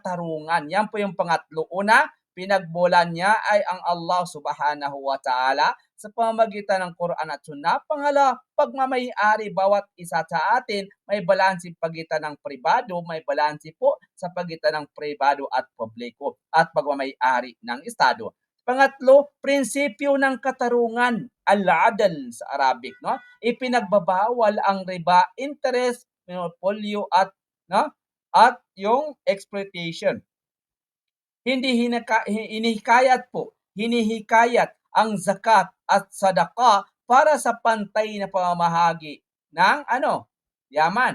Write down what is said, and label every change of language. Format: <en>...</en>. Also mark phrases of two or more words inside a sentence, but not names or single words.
<tl>Yan po yung pangatlo. Una, pinagmulan niya ay ang Allah</tl> <ar>Subhanahu wa Ta'ala</ar> <tl>sa pamamagitan ng Quran at Sunnah. Pangalawa, pagmamay-ari bawat isa sa atin, may balanse pagitan ng pribado, may balanse po sa pagitan ng pribado at publiko at pagmamay-ari ng Estado. Pangatlo, prinsipyo ng katarungan, al-adl sa Arabic, no? Ipinagbabawal ang riba, interest, monopolio at yung exploitation. Hinihikayat ang zakat at sadaka para sa pantay na pamamahagi ng yaman.</tl>